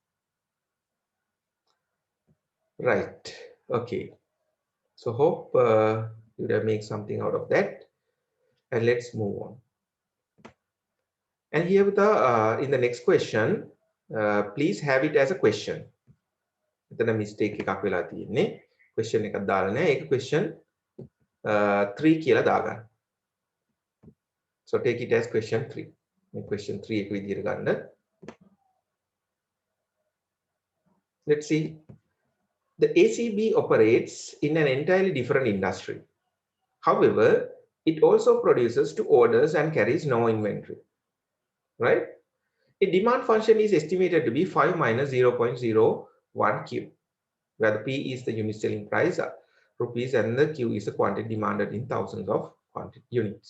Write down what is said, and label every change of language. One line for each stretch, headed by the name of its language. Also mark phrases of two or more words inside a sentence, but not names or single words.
English: Right. Okay. So hope you would have made something out of that, and let's move on. And here with the in the next question, please have it as a question.
Sinhala: එතන mistake එකක් වෙලා තියෙන්නේ. question එකක් දාලා නැහැ. ඒක question 3 කියලා දාගන්න.
English: So take it as question 3.
Sinhala: මේ question 3 එක විදිහට ගන්න.
English: Let's see. The ACB operates in an entirely different industry. However, it also produces to orders and carries no inventory. Right? A demand function is estimated to be 5 minus 0.01 Q, where the P is the unit selling price, rupees, and the Q is the quantity demanded in thousands of quantity units.